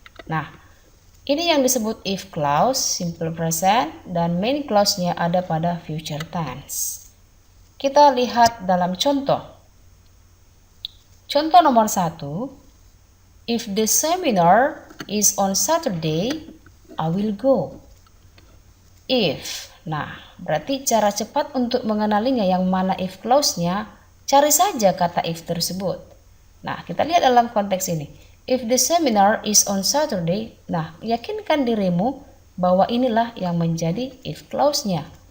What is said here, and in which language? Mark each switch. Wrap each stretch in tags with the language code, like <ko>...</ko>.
<id>Nah, ini yang disebut if clause, simple present, dan main clause-nya ada pada future tense. Kita lihat dalam contoh. Contoh nomor 1,</id> <en>if the seminar is on Saturday, I will go.</en> <id>If, nah berarti cara cepat untuk mengenalinya yang mana if clause-nya, cari saja kata if tersebut. Nah, kita lihat dalam konteks ini.</id> <en>If the seminar is on Saturday,</en> <id>nah yakinkan dirimu bahwa inilah yang menjadi if clause-nya.</id>